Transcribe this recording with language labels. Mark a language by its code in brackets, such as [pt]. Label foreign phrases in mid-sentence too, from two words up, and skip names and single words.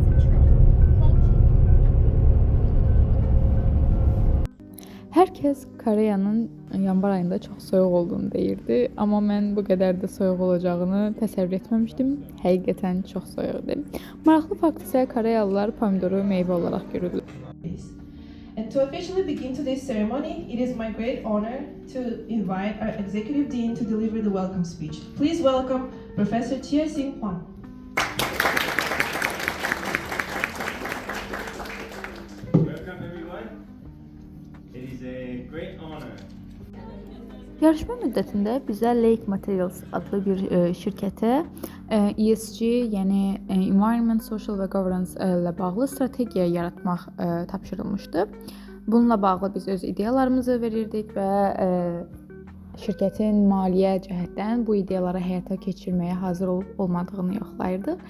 [az] Hər kəs Koreyanın yanvar ayında çox soyuq olduğunu deyirdi, amma mən bu qədər də soyuq olacağını təsəvvür etməmişdim. Həqiqətən çox soyuq idi. Maraqlı fakt isə Koreyalılar pomidoru meyvə olaraq görürlər. [en] And to officially begin today's ceremony, it is my great honor to invite our Executive Dean to deliver the welcome speech. Please welcome Professor Chia Sing Hwan. Welcome everyone. It is a great honor. [az] Yarışma müddətində bizə Lake Materials adlı bir şirkətə ESG, yəni [en] Environment, Social [az] və [en] Governance [az] ilə bağlı strategiya yaratmaq tapşırılmışdı. Bununla bağlı biz öz ideyalarımızı verirdik və şirkətin maliyyə cəhətdən bu ideyaları həyata keçirməyə hazır olmadığını yoxlayırdıq.